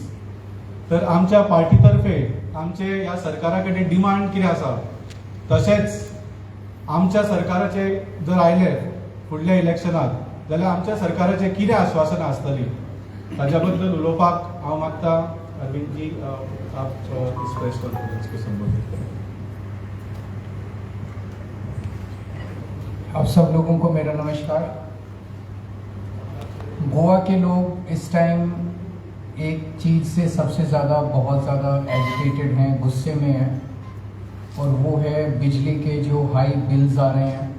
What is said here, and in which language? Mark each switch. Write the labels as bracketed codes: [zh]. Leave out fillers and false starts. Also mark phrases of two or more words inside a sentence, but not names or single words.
[kok] तर आमच्या पार्टी तर्फे आमचे ह्या सरकारा कडेन डिमांड कितें आसा, तशेंच आमच्या सरकाराचे जर आयले फुडल्या इलेक्शनाक जाल्यार आमच्या सरकाराचे कितें आश्वासनां आसतली ताच्या बद्दल उलोवपाक हांव मागता. [hi] अरविंद जी, आप इस [en] press conference [hi] को संबोधित करें. आप सब लोगों को मेरा नमस्कार. गोवा के लोग इस टाइम एक चीज़ से सबसे ज़्यादा बहुत ज़्यादा एजिटेटेड हैं, गुस्से में हैं, और वो है बिजली के जो [en] high bills [hi] आ रहे हैं.